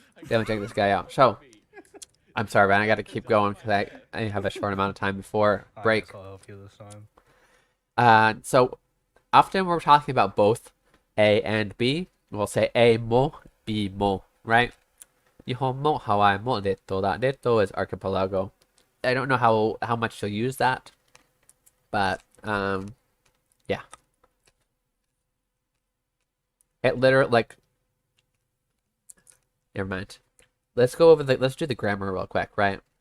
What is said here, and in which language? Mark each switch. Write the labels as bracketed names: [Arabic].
[English] Let me check this guy out. So, I'm sorry, man. I got to keep going because I have a short amount of time before break. I guess I'll help you this time. So, often we're talking about both A and B, we'll say A も B も right? [Japanese] 日本もハワイも列島だ。 [English] 列島 is archipelago. I don't know how much you'll use that, but yeah. It literally like never mind. Let's do the grammar real quick, right?